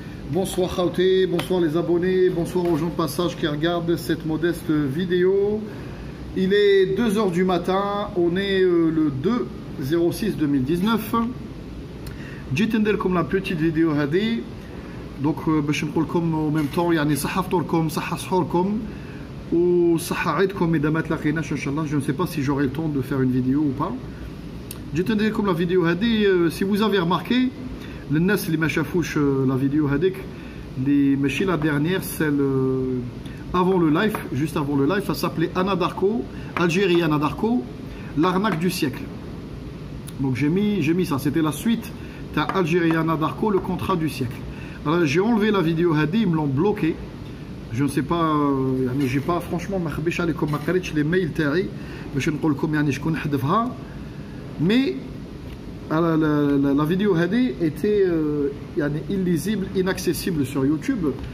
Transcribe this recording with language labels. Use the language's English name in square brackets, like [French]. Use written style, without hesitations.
[French] Bonsoir Khawti, bonsoir les abonnés, bonsoir aux gens de passage qui regardent cette modeste vidéo. Il est 2h du matin, on est le 2/06/2019. [Arabic] جيت ندير لكم [French] la petite vidéo [Arabic] هذه. [French] Donc [Arabic] باش نقول لكم [French] en même temps [Arabic] يعني صحة فطوركم صحة سحوركم وصحة عيدكم إذا ما تلاقيناش إن شاء الله. [French] Je ne sais pas si j'aurai le temps de faire une vidéo ou pas. [Arabic] جيت ندير لكم [French] la vidéo [Arabic] هذه. [French] Si vous avez remarqué [Arabic] للناس اللي ما شافوش [French] la vidéo [Arabic] هذيك اللي ماشي [French] la dernière, celle avant le live, juste avant le live, ça s'appelait Anadarko, Algérie Anadarko, l'arnaque du siècle. Donc j'ai mis ça, c'était la suite de Algérie Anadarko, le contrat du siècle. Alors j'ai enlevé la vidéo hadi, ils me l'ont bloqué. Je ne sais pas, j'ai pas franchement [Arabic] ما خبيش عليكم ما قريتش [French] les mails [Arabic] تاعي باش نقول لكم يعني شكون حذفها. [French] Mais la vidéo hadi était illisible, inaccessible sur YouTube.